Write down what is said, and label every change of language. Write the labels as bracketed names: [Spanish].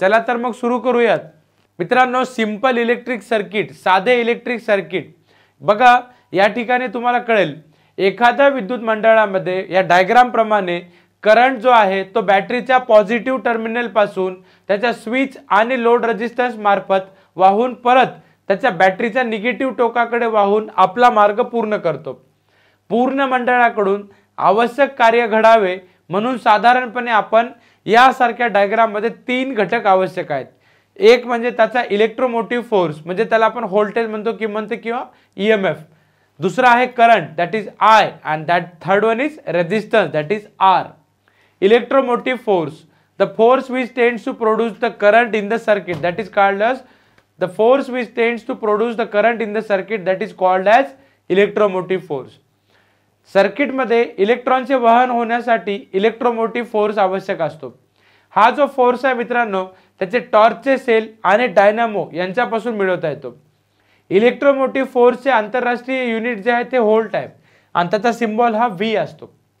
[Marathi] चला तर मग सुरू करूयात। मित्रांनो, सिंपल इलेक्ट्रिक सर्किट, साधे इलेक्ट्रिक सर्किट बघा, या ठिकाणी तुम्हाला कळेल एखाद्या विद्युत मंडळामध्ये या डायग्राम प्रमाणे करंट जो आहे तो बॅटरीच्या पॉझिटिव्ह टर्मिनल पासून त्याच्या स्विच आणि लोड रेजिस्टन्स मार्फत वाहून परत त्याच्या बॅटरीच्या निगेटिव्ह टोकाकडे वाहून आपला मार्ग पूर्ण करतो। पूर्ण मंडळाकडून आवश्यक कार्य घडावे म्हणून साधारणपणे आपण यासारख्या डायग्राम मध्ये 3 घटक आवश्यक आहेत। एक म्हणजे त्याचा इलेक्ट्रोमोटिव्ह फोर्स, म्हणजे त्याला आपण व्होल्टेज म्हणतो किंवा ईएमएफ। [Hindi] दूसरा है current, [English] That is I, and that third one is resistance, that is R. Electromotive force, the force which tends to produce the current in the circuit, that is called as the force which tends to produce the current in the circuit, that is called as electromotive force. [Marathi] Circuit मध्ये इलेक्ट्रॉनचे वहन होण्यासाठी electromotive force आवश्यक असतो। हा जो force आहे मित्रांनो, त्याचे टॉर्चचे सेल आणि डायनामो यांच्यापासून मिळवता येतो। इलेक्ट्रोमोटिव्ह फोर्सचे आंतरराष्ट्रीय युनिट जे आहे ते व्होल्ट आहे आणि त्याचा सिंबल हा V असतो।